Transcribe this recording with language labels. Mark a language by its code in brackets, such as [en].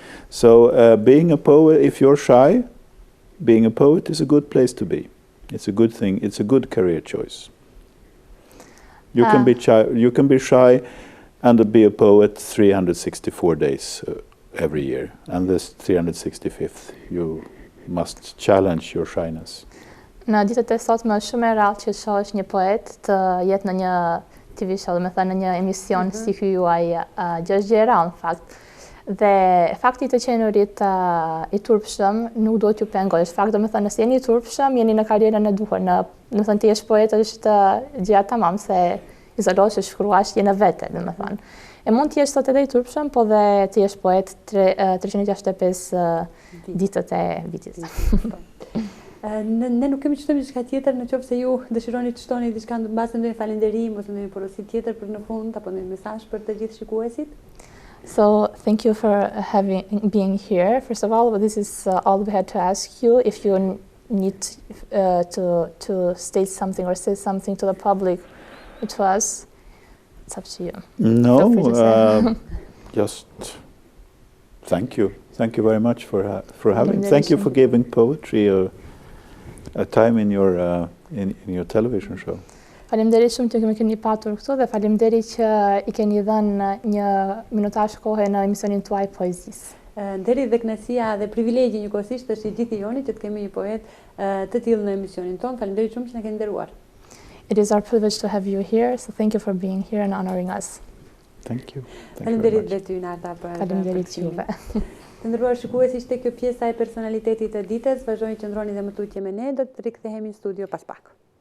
[en] So being a poet, if you're shy, being a poet is a good place to be. It's a good thing. It's a good career choice. You can be shy and be a poet 364 days every year. And this 365th, you must challenge your shyness. [sq] Në ditët e sotme është shumë e rrallë që shohësh një poet të jetë në një TV show, me thënë në një emision si ky juaj, gjë është gjë e rrallë në fakt. Dhe fakti të qenurit i turpshëm nuk duhet t'ju pengosh. Fakt do me thënë, nëse jeni i turpshëm, jeni në karrierën e duhur. Në thënë ti jesh poet është gjëja tamam, se izolohesh, shkruash, je në vete, do me thënë. E mund t'jesh sot edhe i turpshëm, po dhe të jesh poet 365 ditët e vitit. Ne nuk kemi çdo diçka tjetër, nëse ju dëshironi të shtoni diçka mbasi ndonjë falënderim ose ndonjë porosi tjetër për në fund, apo ndonjë mesazh për të gjithë shikuesit. [en] So thank you for being here. First of all, this is all we had to ask you. If you need to state something or say something to the public, to us, it's up to you. No, just thank you. Thank you very much for having. Thank you for giving poetry a time in your television show. [sq] Faleminderit shumë që kemi patur këtu, dhe faleminderit që i keni dhënë një minutazh kohë në emisionin tuaj poezisë. Nderi dhe kënaqësia dhe privilegji njëkohësisht është i gjithë joni që të kemi një poet të tillë në emisionin tonë. Faleminderit shumë që na keni nderuar. [en] It is our privilege to have you here, so thank you for being here and honoring us. Thank you. [sq] Faleminderit dhe ty Narta për Faleminderit juve. Të nderuar shikues, ishte kjo pjesa e personalitetit të ditës. Vazhdoni qëndroni dhe më tutje me ne, do të rikthehemi në studio pas pak.